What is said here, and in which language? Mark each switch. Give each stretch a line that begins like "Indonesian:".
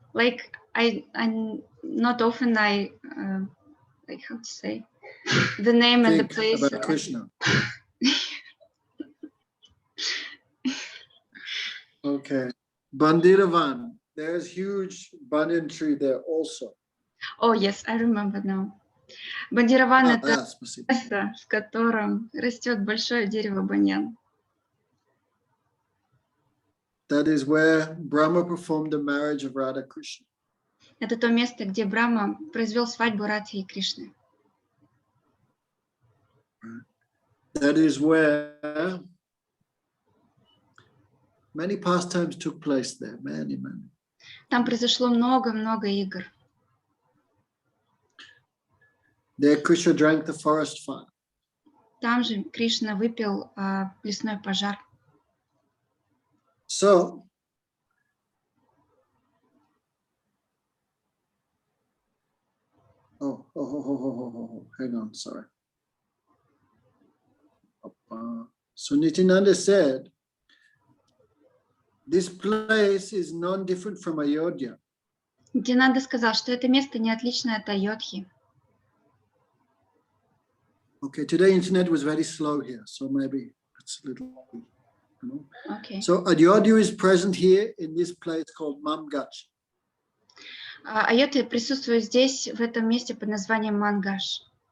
English: Like, I not often like how to say the name and the place. About Krishna. Okay. Bandiravan. There's huge banyan tree there also. Oh, yes, I remember now.
Russian: Бандираван это место, в котором растет большое дерево баньян.
English: That is where Brahma performed the marriage of Radha Krishna.
Russian: Это то место, где Брахма произвел свадьбу Радхи и Кришны.
English: That is where many pastimes took place there, many.
Russian: Там произошло много игр.
English: There Krishna drank the forest fire.
Russian: Там же Кришна выпил лесной пожар.
English: So, hang on, sorry. So Nityananda said, this place is non-different from Ayodhya.
Russian: Нитянанда сказал, что это место не отличное от Айодхи.
English: Okay, today internet was very slow here, so maybe it's a little, you know. Okay. So Ayodhya is present here in this place called Mamgachi.
Russian: Айодхя присутствует здесь, в этом месте под названием Мангаш.